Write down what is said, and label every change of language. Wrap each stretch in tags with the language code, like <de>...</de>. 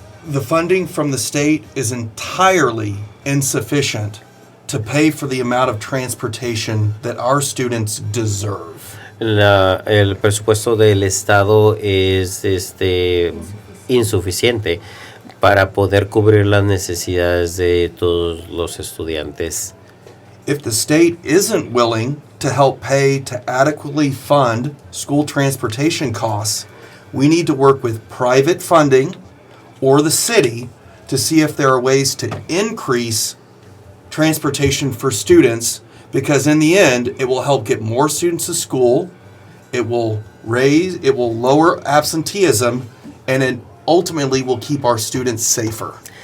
<en>The funding from the state is entirely insufficient to pay for the amount of transportation that our students deserve.</en> <es>El presupuesto del Estado es insuficiente para poder cubrir las necesidades de todos los estudiantes.</es> <en>If the state isn't willing to help pay to adequately fund school transportation costs, we need to work with private funding or the city to see if there are ways to increase transportation for students, because in the end, it will help get more students to school, it will lower absenteeism, and it ultimately will keep our students safer.</en>